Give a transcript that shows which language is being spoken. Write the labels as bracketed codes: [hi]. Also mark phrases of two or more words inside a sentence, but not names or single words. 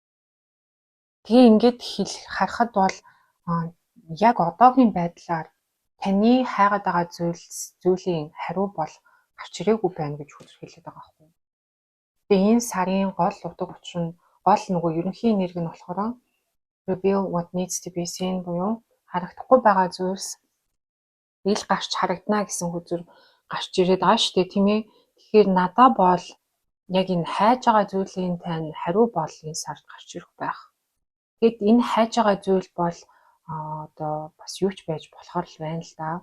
[mn] Тэгээ ингэж харахад бол яг одоогийн байдлаар таны хайгаад байгаа зүйлийн хариу бол гарч ирээгүй байна гэж хүсэлээд байгаа байхгүй. Тэгээ энэ сарын гол утга учир нь гол нөгөө ерөнхий энерги нь болохоор [en] reveal what needs to be seen [mn] буюу харагдахгүй байгаа зүйлс ил гарч харагдана гэсэн хүзэр гарч ирээд байгаа шүү дээ, тийм ээ. Тэгэхээр надаа бол яг энэ хайж байгаа зүйлийн тань хариу бол энэ сард гарч ирэх байх. Тэгэд энэ хайж байгаа зүйл бол одоо бас юу ч байж болохоор л байна л да.